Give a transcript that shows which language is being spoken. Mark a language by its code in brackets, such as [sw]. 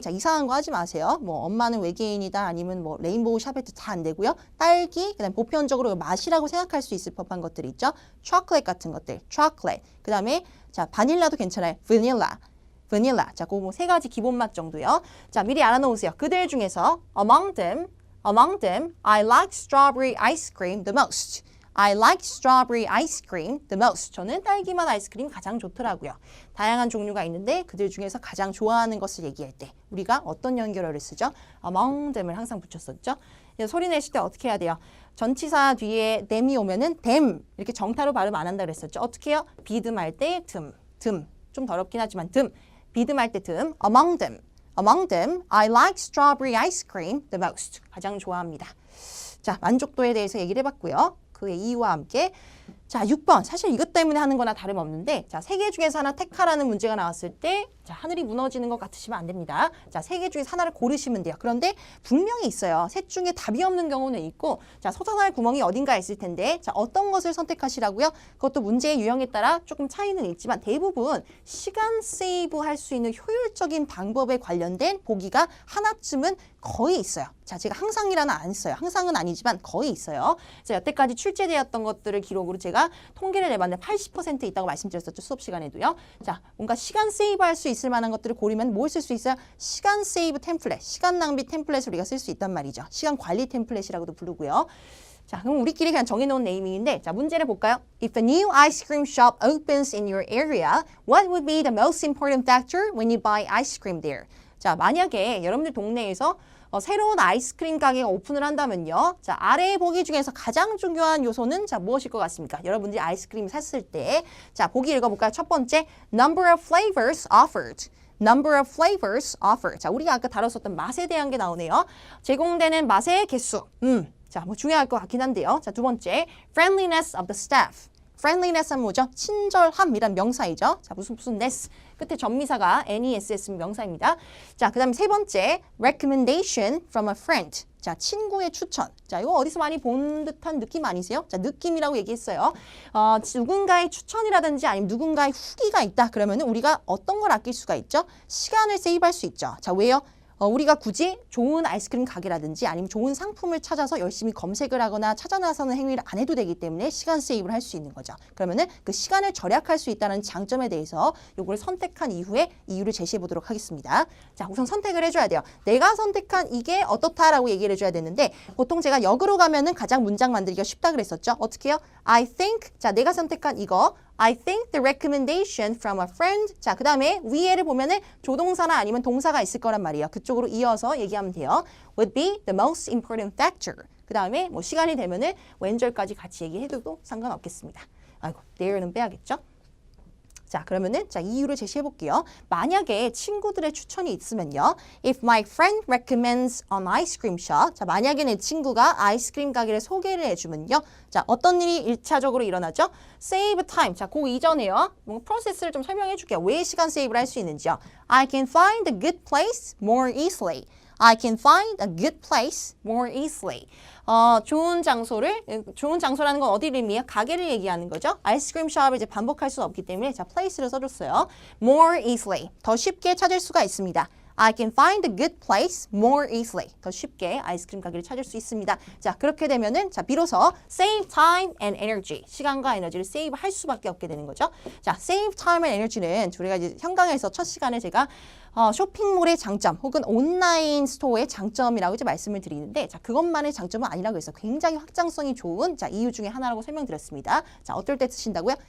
[ko] 자, 이상한 거 하지 마세요. 뭐 엄마는 외계인이다 아니면 뭐 레인보우 샤베트 다 안 되고요. 딸기, 그다음 보편적으로 맛이라고 생각할 수 있을 법한 것들 있죠. 초콜릿 같은 것들. 초콜릿. 그다음에 자, 바닐라도 괜찮아요. [en] vanilla. vanilla. [ko] 자, 그 세 가지 기본 맛 정도요. 자, 미리 알아놓으세요. 그들 중에서 [en] among them, I like strawberry ice cream the most. I like strawberry ice cream the most. [ko] 저는 딸기맛 아이스크림 가장 좋더라고요. 다양한 종류가 있는데 그들 중에서 가장 좋아하는 것을 얘기할 때 우리가 어떤 연결어를 쓰죠? [en] among them [ko] 을 항상 붙였었죠. 소리 내실 때 어떻게 해야 돼요? 전치사 뒤에 them이 오면은 them 이렇게 정타로 발음 안 한다 그랬었죠. 어떻게 해요? 비듬할 때 듬. 좀 더럽긴 하지만 듬. 비듬할 때 듬. [en] among them, I like strawberry ice cream the most. [ko] 가장 좋아합니다. 자, 만족도에 대해서 얘기를 해봤고요. 그의 이유와 함께 자 6번 사실 이것 때문에 하는 거나 다름없는데 자 3개 중에서 하나 택하라는 문제가 나왔을 때 자 하늘이 무너지는 것 같으시면 안 됩니다. 자 3개 중에서 하나를 고르시면 돼요. 그런데 분명히 있어요. 셋 중에 답이 없는 경우는 있고 자 솟아날 구멍이 어딘가에 있을 텐데 자 어떤 것을 선택하시라고요? 그것도 문제의 유형에 따라 조금 차이는 있지만 대부분 시간 세이브 할 수 있는 효율적인 방법에 관련된 보기가 하나쯤은 거의 있어요. 자, 제가 항상이라는 안 써요. 항상은 아니지만 거의 있어요. 자, 여태까지 출제되었던 것들을 기록으로 제가 통계를 내봤는데 80% 있다고 말씀드렸었죠. 수업 시간에도요. 자, 뭔가 시간 세이브 할 수 있을 만한 것들을 고르면 뭘 쓸 수 있어요? 시간 세이브 템플릿, 시간 낭비 템플릿을 우리가 쓸 수 있단 말이죠. 시간 관리 템플릿이라고도 부르고요. 자, 그럼 우리끼리 그냥 정해놓은 네이밍인데 자, 문제를 볼까요? [en] If a new ice cream shop opens in your area, what would be the most important factor when you buy ice cream there? [ko] 자, 만약에 여러분들 동네에서 새로운 아이스크림 가게가 오픈을 한다면요. 자, 아래의 보기 중에서 가장 중요한 요소는 자, 무엇일 것 같습니까? 여러분들이 아이스크림 샀을 때. 자, 보기 읽어볼까요? 첫 번째, [en] number of flavors offered. number of flavors offered. [ko] 자, 우리가 아까 다뤘었던 맛에 대한 게 나오네요. 제공되는 맛의 개수. 자, 뭐 중요할 것 같긴 한데요. 자, 두 번째, [en] friendliness of the staff. [ko] friendliness 하면 뭐죠? 친절함이란 명사이죠. 자, 무슨 ness. 끝에 전미사가 NESS 명사입니다. 자, 그 다음에 세 번째, [en] recommendation from a friend. [ko] 자, 친구의 추천. 자, 이거 어디서 많이 본 듯한 느낌 아니세요? 자, 느낌이라고 얘기했어요. 누군가의 추천이라든지 아니면 누군가의 후기가 있다. 그러면 우리가 어떤 걸 아낄 수가 있죠? 시간을 세이브할 수 있죠. 자, 왜요? 우리가 굳이 좋은 아이스크림 가게라든지 아니면 좋은 상품을 찾아서 열심히 검색을 하거나 찾아 나서는 행위를 안 해도 되기 때문에 시간 세이브를 할 수 있는 거죠. 그러면은 그 시간을 절약할 수 있다는 장점에 대해서 요거를 선택한 이후에 이유를 제시해 보도록 하겠습니다. 자, 우선 선택을 해줘야 돼요. 내가 선택한 이게 어떻다라고 얘기를 해줘야 되는데 보통 제가 역으로 가면은 가장 문장 만들기가 쉽다 그랬었죠. 어떻게 해요? [en] I think, [ko] 자, 내가 선택한 이거 [en] I think the recommendation from a friend. [ko] 자, 그 다음에 위에를 보면은 조동사나 아니면 동사가 있을 거란 말이에요. 그쪽으로 이어서 얘기하면 돼요. [en] Would be the most important factor. [ko] 그 다음에 뭐 시간이 되면은 왼절까지 같이 얘기해도 상관없겠습니다. 아이고, there는 빼야겠죠? 자, 그러면은 자, 이유를 제시해 볼게요. 만약에 친구들의 추천이 있으면요. [en] If my friend recommends an ice cream shop. [ko] 자, 만약에 내 친구가 아이스크림 가게를 소개를 해주면요. 자, 어떤 일이 1차적으로 일어나죠? [en] Save time. [ko] 자, 그 이전에요. 뭔가 프로세스를 좀 설명해 줄게요. 왜 시간 세이브를 할 수 있는지요. [en] I can find a good place more easily. I can find a good place more easily. [ko] 좋은 장소라는 건 어디를 의미해요? 가게를 얘기하는 거죠. 아이스크림 숍을 이제 반복할 수 없기 때문에 자, place를 써줬어요. [en] More easily. [ko] 더 쉽게 찾을 수가 있습니다. [en] I can find a good place more easily. [ko] 더 쉽게 아이스크림 가게를 찾을 수 있습니다. 자, 그렇게 되면은 자, 비로소 [en] save time and energy. [ko] 시간과 에너지를 세이브 할 수밖에 없게 되는 거죠. 자, [en] save time and energy [ko] 는 우리가 이제 현강에서 첫 시간에 제가 쇼핑몰의 장점 혹은 온라인 스토어의 장점이라고 이제 말씀을 드리는데 자, 그것만의 장점은 아니라고 해서 굉장히 확장성이 좋은 자, 이유 중에 하나라고 설명드렸습니다. 자, 어떨 때 쓰신다고요?